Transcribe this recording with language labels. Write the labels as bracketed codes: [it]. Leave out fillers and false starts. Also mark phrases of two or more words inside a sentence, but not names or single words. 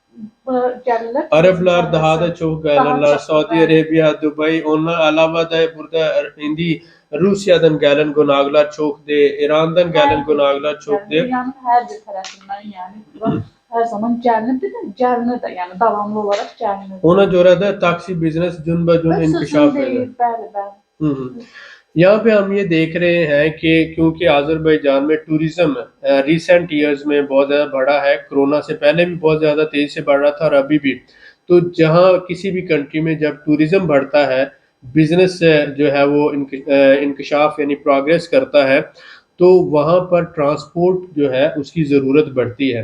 [az] Araplar daha da çok gelirler. Saudi Arabia, Dubai, onlar alava da burada indi Rusya'dan gelen qonaqlar çoxdur, İrandan gelen qonaqlar çoxdur. Dünyanın hər bir tərəfindən, yəni hər zaman gəlinir də, yəni davamlı olaraq gəlinir. Ona görə də taksi biznes gün-bə-gün inkişaf edir. Bəli. [ur] یہاں پہ ہم یہ دیکھ رہے ہیں کہ کیونکہ آذربائیجان میں ٹورزم [en] recent years [ur] میں بہت زیادہ بڑھا ہے، کورونا سے پہلے بھی بہت زیادہ تیزی سے بڑھ رہا تھا اور ابھی بھی. تو جہاں کسی بھی کنٹری میں جب ٹورزم بڑھتا ہے، بزنس جو ہے وہ انکشاف یعنی پروگریس کرتا ہے، تو وہاں پر ٹرانسپورٹ جو ہے اس کی ضرورت بڑھتی ہے.